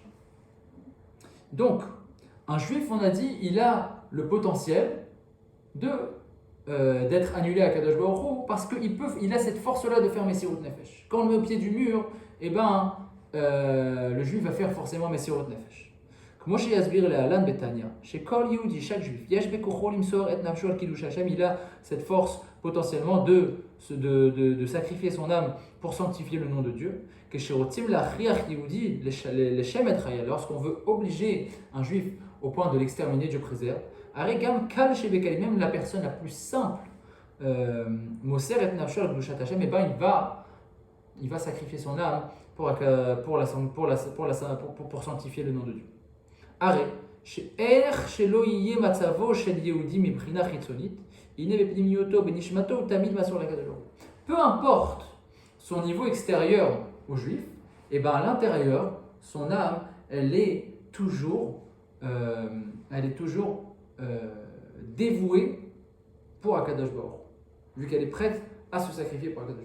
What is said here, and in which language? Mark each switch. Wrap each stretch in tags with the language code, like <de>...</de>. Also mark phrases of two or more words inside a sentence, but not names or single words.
<fr>Donc, un juif, on a dit, il a le potentiel d'être annulé à</fr> <he>קדוש ברוך הוא</he> <fr>parce qu'il a cette force-là de faire</fr> <he>מסירות נפש.</he> <fr>Quand on le met au pied du mur, eh ben, le juif va faire forcément</fr> <he>מסירות נפש. Comme שיסביר להלן בתניא, שכל יהודי,</he> <fr>chaque juif,</fr> <he>יש בכוחו למסור את נפשו על קידוש השם,</he> <fr>il a cette force potentiellement de sacrifier son âme pour sanctifier le nom de Dieu.</fr> <he>כשרוצים להכריח יהודי לשם את חיי,</he> <fr>lorsqu'on veut obliger un juif au point de l'exterminer, Dieu préserve.</fr> <he>הרי גם קל שבקלים,</he> <fr>même la personne la plus simple,</fr> <he>מוסר את נפשו על קדושת השם,</he> <fr>et ben il va sacrifier son âme pour sanctifier le nom de Dieu.</fr> <he>הרי שאיך שלא יהיה מצבו של יהודי מבחינה חיצונית, הנה בפנימיותו, בנשמתו, הוא תמיד מסור לקדוש ברוך הוא.</he> <fr>Peu importe son niveau extérieur au juif, et ben à l'intérieur, son âme, elle est toujours dévouée pour</fr> <he>הקדוש ברוך הוא,</he> <fr>vu qu'elle est prête à se sacrifier pour</fr> <he>הקדוש ברוך הוא.</he>